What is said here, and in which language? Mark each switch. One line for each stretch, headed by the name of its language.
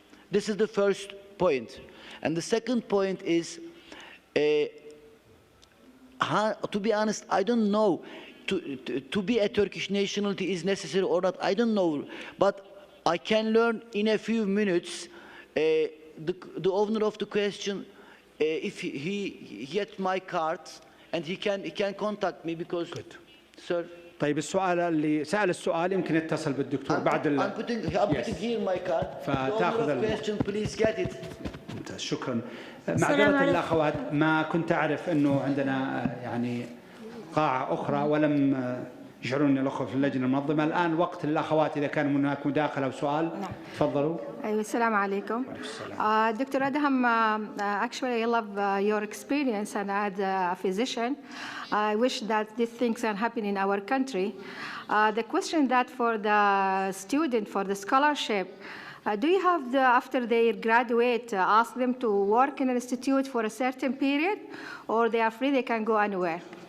English: This is the first point. And the second point is, to be honest, I don't know to be a Turkish nationality is necessary or not. I don't know, but I can learn in a few minutes. The owner of the question, if he gets my card, and he can contact me because, good. Sir.
Arabic: طيب السؤال اللي سأل السؤال يمكن يتصل بالدكتور بعد
English: I'm putting here my card.
Arabic: فتاخذ
English: question, please get it.
Arabic: ممتاز، شكرا. معذرة الأخوات، ما كنت أعرف أنه عندنا يعني قاعة أخرى ولم يشعرون الأخوة في اللجنة المنظمة. الآن وقت للأخوات إذا كان هناك مداخلة أو سؤال. تفضلوا. أيوة، السلام عليكم. Dr.
English: Adham, actually I love your experience, and as a physician, I wish that these things can happen in our country. The question that for the student, for the scholarship, do you have, after they graduate, ask them to work in an institute for a certain period, or they are free, they can go anywhere?